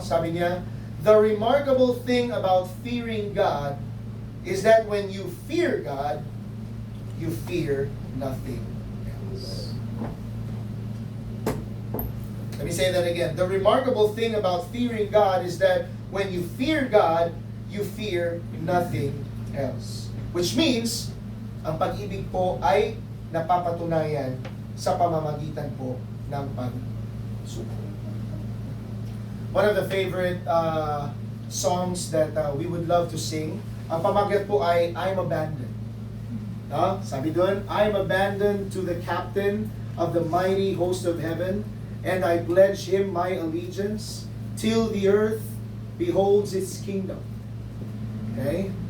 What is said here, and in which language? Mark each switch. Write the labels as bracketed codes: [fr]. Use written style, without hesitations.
[tl] Sabi niya, [en] the remarkable thing about fearing God is that when you fear God, you fear nothing else. Let me say that again. The remarkable thing about fearing God is that when you fear God, you fear nothing else. Which means, [tl] ang pag-ibig po ay napapatunayan sa pamamagitan po ng pagsuko. [en] One of the favorite songs that we would love to sing, [tl] ang pamagat po ay [en] I'm Abandoned. No? [tl] Sabi doon, [en] I'm abandoned to the captain of the mighty host of heaven, and I pledge him my allegiance till the earth beholds its kingdom. Okay?